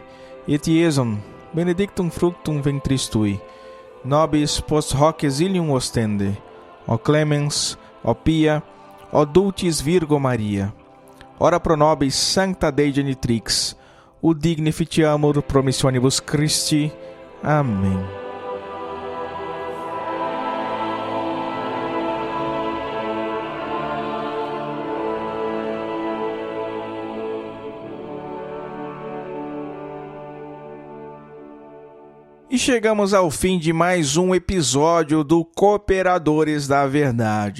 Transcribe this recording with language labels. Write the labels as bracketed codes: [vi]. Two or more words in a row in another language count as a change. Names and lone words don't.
[la] Et Iesum, benedictum fructum ventris tui, nobis post hoc exilium ostende. O clemens, ó Pia, ó Dulcis Virgo Maria, ora pro nobis sancta Dei Genitrix, o dignificiamur promissionibus Christi. [pt] Amém. E chegamos ao fim de mais um episódio do Cooperadores da Verdade.